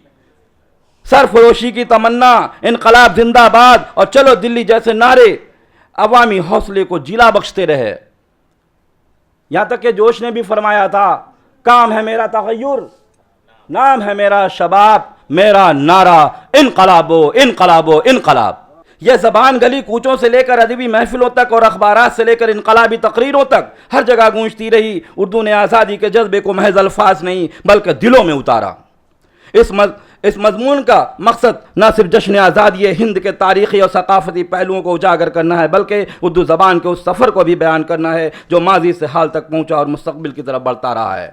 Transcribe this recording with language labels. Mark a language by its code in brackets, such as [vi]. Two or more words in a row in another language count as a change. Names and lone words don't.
[ur] سرفروشی کی تمنا، انقلاب زندہ باد اور چلو دلی جیسے نعرے عوامی حوصلے کو جلا بخشتے رہے. یہاں تک کہ جوش نے بھی فرمایا تھا، کام ہے میرا تغیر، نام ہے میرا شباب، میرا نعرہ انقلاب و انقلاب و انقلاب. یہ زبان گلی کوچوں سے لے کر ادبی محفلوں تک اور اخبارات سے لے کر انقلابی تقریروں تک ہر جگہ گونجتی رہی. اردو نے آزادی کے جذبے کو محض الفاظ نہیں بلکہ دلوں میں اتارا. اس مضمون کا مقصد نہ صرف جشن آزادی ہند کے تاریخی اور ثقافتی پہلوؤں کو اجاگر کرنا ہے، بلکہ اردو زبان کے اس سفر کو بھی بیان کرنا ہے جو ماضی سے حال تک پہنچا اور مستقبل کی طرف بڑھتا رہا ہے۔